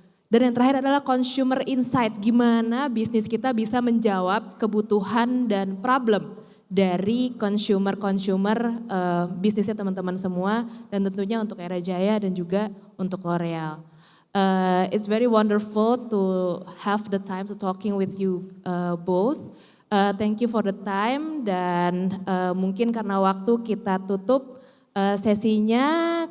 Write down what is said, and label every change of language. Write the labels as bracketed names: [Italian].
[Indonesian] Dan yang terakhir adalah consumer insight, gimana bisnis kita bisa menjawab kebutuhan dan problem dari consumer bisnisnya teman-teman semua dan tentunya untuk Era Jaya dan juga untuk L'Oreal. [English] It's very wonderful to have the time to talking with you both. Thank you for the time [Indonesian] dan mungkin karena waktu kita tutup sesinya.